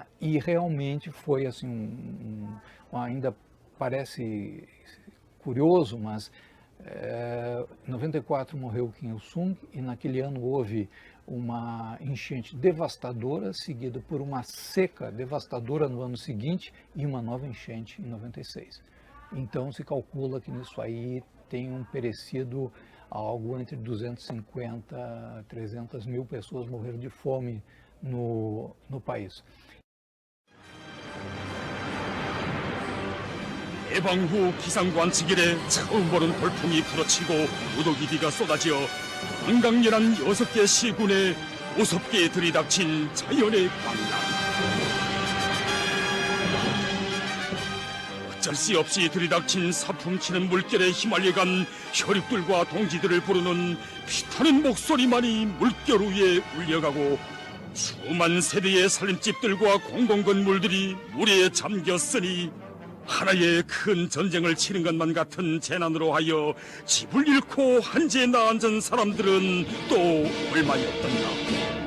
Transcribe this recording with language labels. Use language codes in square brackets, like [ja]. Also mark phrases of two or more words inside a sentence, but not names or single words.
[pt] E realmente foi assim, ainda parece curioso, mas em 94 morreu o Kim Il-sung, e naquele ano houve uma enchente devastadora, seguida por uma seca devastadora no ano seguinte e uma nova enchente em 96. Então se calcula que nisso aí tenham perecido algo entre 250 a 300 mil pessoas morreram de fome no país. [ko] 해방 후 기상관측 이래 처음 보는 돌풍이 불어치고 무더기비가 쏟아져 강강렬한 6개 시군에 무섭게 들이닥친 자연의 광란. 어쩔 수 없이 들이닥친 사풍치는 물결에 휘말려간 혈육들과 동지들을 부르는 피타는 목소리만이 물결 위에 울려가고 수만 세대의 살림집들과 공공건물들이 물에 잠겼으니 하나의 큰 전쟁을 치른 것만 같은 재난으로 하여 집을 잃고 한지에 나앉은 사람들은 또 얼마였던가.